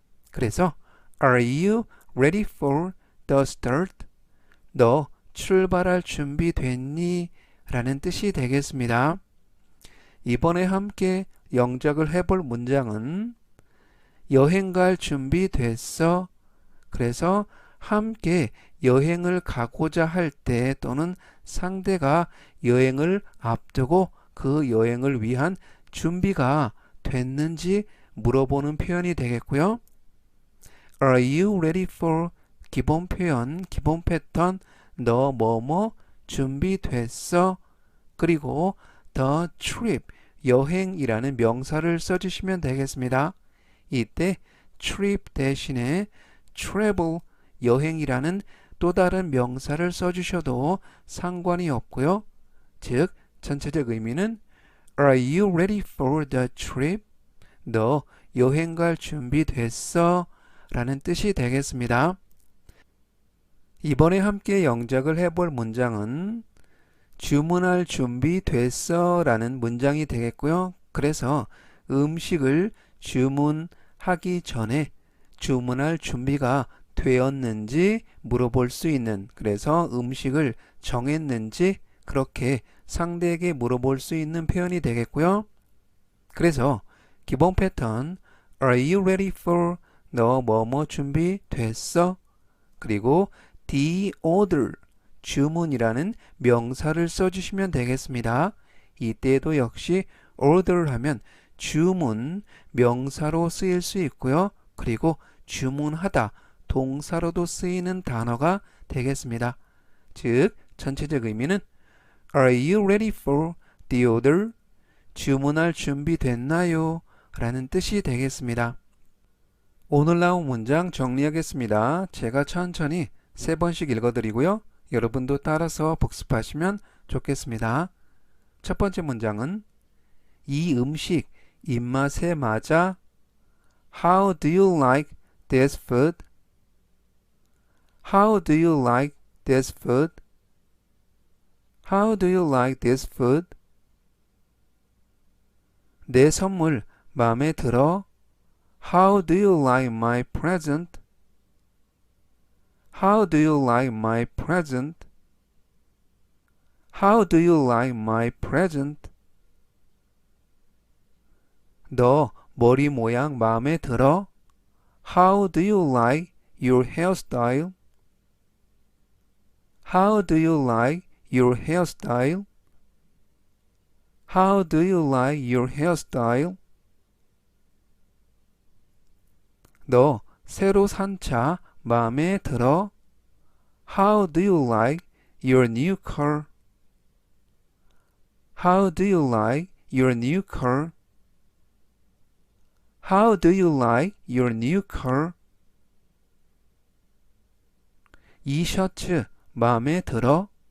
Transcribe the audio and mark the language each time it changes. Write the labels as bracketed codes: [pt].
[ko] 그래서 [en] Are you ready for the start? [ko] 너 출발할 준비 됐니? 라는 뜻이 되겠습니다. 이번에 함께 영작을 해볼 문장은 여행 갈 준비 됐어? 그래서 함께 여행을 가고자 할 때 또는 상대가 여행을 앞두고 그 여행을 위한 준비가 됐는지 물어보는 표현이 되겠고요. [en] Are you ready for? [ko] 기본 표현, 기본 패턴, 너 뭐뭐 준비됐어? 그리고 the trip, 여행이라는 명사를 써주시면 되겠습니다. 이때 trip 대신에 travel, 여행이라는 또 다른 명사를 써주셔도 상관이 없고요. 즉, 전체적 의미는 [en] Are you ready for the trip? [ko] 너 여행 갈 준비 됐어? 라는 뜻이 되겠습니다. 이번에 함께 영작을 해볼 문장은 주문할 준비 됐어? 라는 문장이 되겠고요. 그래서 음식을 주문하기 전에 주문할 준비가 되었는지 물어볼 수 있는, 그래서 음식을 정했는지 그렇게 상대에게 물어볼 수 있는 표현이 되겠고요. 그래서 기본 패턴 [en] Are you ready for? [ko] 너 뭐뭐 준비 됐어? 그리고 the order, 주문이라는 명사를 써주시면 되겠습니다. 이때도 역시 order 하면 주문, 명사로 쓰일 수 있고요. 그리고 주문하다, 동사로도 쓰이는 단어가 되겠습니다. 즉, 전체적 의미는 [en] Are you ready for the order? [ko] 주문할 준비 됐나요? 라는 뜻이 되겠습니다. 오늘 나온 문장 정리하겠습니다. 제가 천천히 3번씩 읽어드리고요. 여러분도 따라서 복습하시면 좋겠습니다. 첫 번째 문장은 이 음식 입맛에 맞아? [en] How do you like this food? How do you like this food? How do you like this food? [ko] 내 선물 마음에 들어? [en] How do you like my present? How do you like my present? How do you like my present? [ko] 너 머리 모양 마음에 들어? [en] How do you like your hairstyle? How do you like your hairstyle? How do you like your hairstyle? [ko] 너 새로 산 차 마음에 들어? [en] How do you like your new car? How do you like your new car? How do you like your new car? [ko] 이 셔츠 마음에 들어?